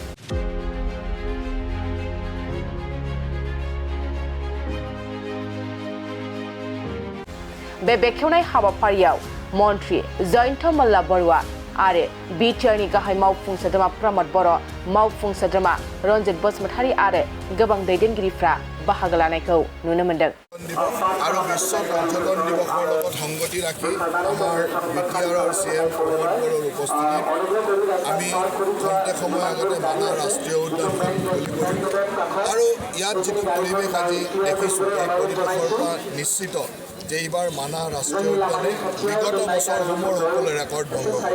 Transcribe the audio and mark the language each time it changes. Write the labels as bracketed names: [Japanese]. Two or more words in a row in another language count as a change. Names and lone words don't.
[Bodo] बे बेखेवनाय हाबाफारियाव मन्त्रि जयन्त मल्ल बरुवा आरो बिटिआरनि गाहाय मावफुं सोद्रोमा प्रमद बर', मावफुं सोद्रोमा रन्जित बसुमतारी आरो गोबां दैदेनगिरिफ्रा बाहागो लानायखौ नुनो मोन्दों। [Assamese] আৰু বিশ্ব পৰ্যটন দিৱসৰ লগত সংগতি ৰাখি আমাৰ বিটিআৰৰ চিএম প্ৰমোদ বড়োৰ উপস্থিতিত আমি খন্তেক সময় আগতে মানাহ ৰাষ্ট্ৰীয় উদ্যানখন মুকলি কৰিলোঁ আৰু ইয়াত যিটো পৰিৱেশ আজি দেখিছোঁ এই পৰিৱেশৰ পৰা নিশ্চিত যে এইবাৰ মানাহ ৰাষ্ট্ৰীয় উদ্যানে বিগত বছৰসমূহৰ সকলো ৰেকৰ্ড ভংগ কৰে।